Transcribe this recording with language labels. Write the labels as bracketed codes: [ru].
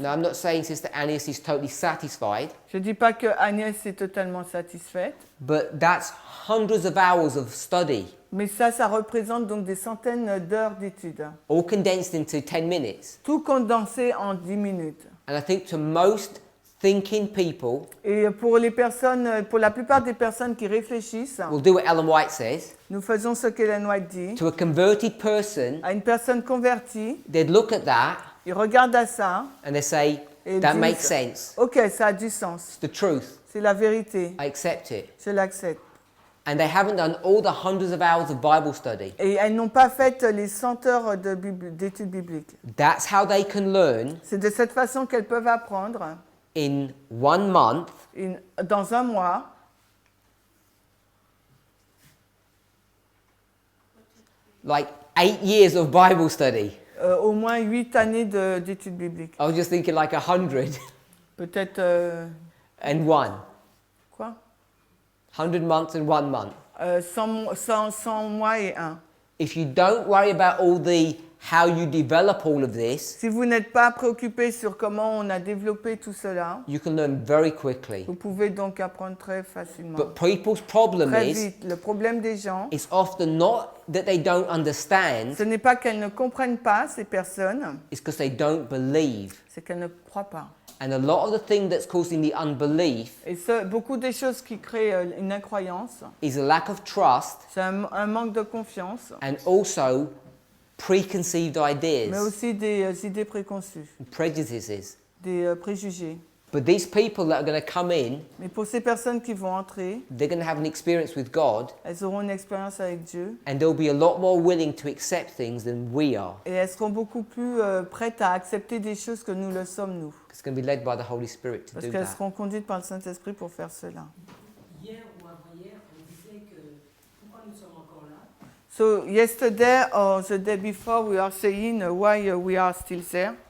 [en] Now, I'm not saying Sister Agnès is totally satisfied, [fr] Je ne dis pas que Agnès est totalement satisfaite, [en] but that's hundreds of hours of study, [fr] mais ça représente donc des centaines d'heures d'études. [en] all condensed into 10 minutes. [fr] Tout condensé en 10 minutes. [en] And I think to most thinking people, [fr] Et pour la plupart des personnes qui réfléchissent, [en] we'll do what Ellen White says, [fr] nous faisons ce qu'Ellen White dit. [en] to a converted person, [fr] À une personne convertie, [en] they'd look at that [fr] ils regardent à ça [en] and they say, [fr] et ils [en] that [fr] disent, [en] makes sense. [fr] ok, ça a du sens. [en] It's the truth. [fr] C'est la vérité. [en] I accept it. [fr] Je l'accepte. [en] And they haven't done all the hundreds of hours of Bible study. [fr] Et elles n'ont pas fait les 100 heures d'études bibliques. [en] That's how they can learn [fr] C'est de cette façon qu'elles peuvent apprendre [en] in 1 month [fr] dans un mois [en] like 8 years of Bible study. [fr] au moins 8 années d'études bibliques. [en] I was just thinking like 100 [fr] Peut-être [en] and 1. [fr] quoi [en] 100 months and 1 month. [fr] 100 mois et 1. [en] If you don't worry about all the how you develop all of this, [fr] Si vous n'êtes pas préoccupé sur comment on a développé tout cela, [en] you can learn very quickly. [fr] vous pouvez donc apprendre très facilement. [en] But people's problem [fr] Très [en] is, [fr] vite. Le problème des gens, [en] it's often not that they don't understand, [fr] ce n'est pas qu'elles ne comprennent pas, ces personnes, [en] it's because they don't believe. [fr] c'est qu'elles ne croient pas. [en] And a lot of the thing that's causing the unbelief [fr] Et beaucoup des choses qui créent une incroyance, [en] is a lack of trust [fr] c'est un manque de confiance, [en] and also preconceived [fr] mais [en] ideas [fr] aussi des idées préconçues, [en] and prejudices. [fr] des préjugés. [en] But these people that are going to come in, [fr] Mais pour ces personnes qui vont entrer, [en] they're going to have an experience with God, [fr] elles auront une expérience avec Dieu [en] and they'll be a lot more willing to accept things than we are. [fr] et elles seront beaucoup plus prêtes à accepter des choses que nous le sommes, nous. [en] It's going to be led by the Holy Spirit to [fr] Parce [en] do [fr] qu'elles [en] that. [fr] seront conduites par le Saint-Esprit pour faire cela. Hier ou avant-hier, on disait que pourquoi nous sommes encore là? [en] So yesterday or the day before we are saying why we are still there.